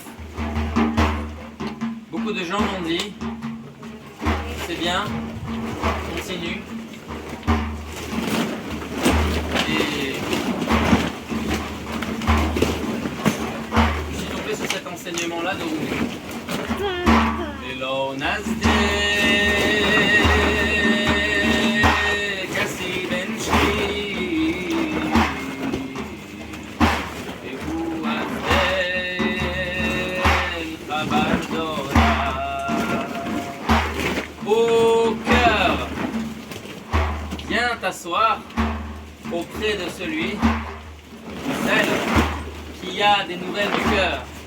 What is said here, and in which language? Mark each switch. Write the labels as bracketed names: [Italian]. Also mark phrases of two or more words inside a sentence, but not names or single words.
[French] Beaucoup de gens m'ont dit, c'est bien, continue. Et je suis tombé sur cet enseignement-là de Rumi. [Persian] با نزد کسی بنشین بگو از دل خبر دارد. [French] Au cœur, viens t'asseoir auprès de celui, celle qui a des nouvelles du cœur.